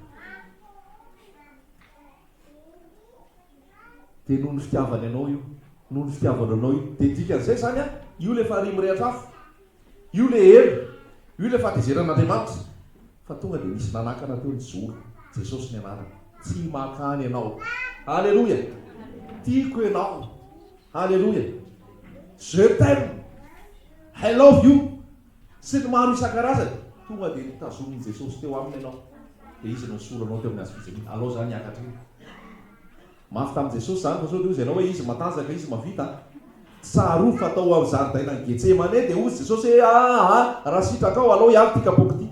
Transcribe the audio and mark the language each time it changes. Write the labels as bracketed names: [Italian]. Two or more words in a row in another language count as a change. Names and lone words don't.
[Malagasy] Dia noho ny fitiavany anao io, noho ny fitiavana anao io, dia dikan'izay zany a, io le faharihy mirehatra afo, io le elo, io le fahatezeran'Andriamanitra. Fa tonga dia misy nanakana teo ny zoro, jesosy ny anarany. Tsy makany ianao. Halleluia. Tiako ianao. [French] Halleluia. Je t'aime. [English] I love you. [Malagasy] Sy ny maro isan-karazany. Tonga dia nitazomin'i jesosy teo aminy ianao. Dia izy no soranao teo amin'ny hazofijaliana. Alao zany niakatra iny. Mafy tamin'i jesosy zany fa sao dia hozy ianao hoe izy matanjaka, izy mavita. Tsaroa fatao ao zaridaina ny Getsemane dia hozy jesosy hoe raha sitraka ao alao hiavy ty kapoky ty.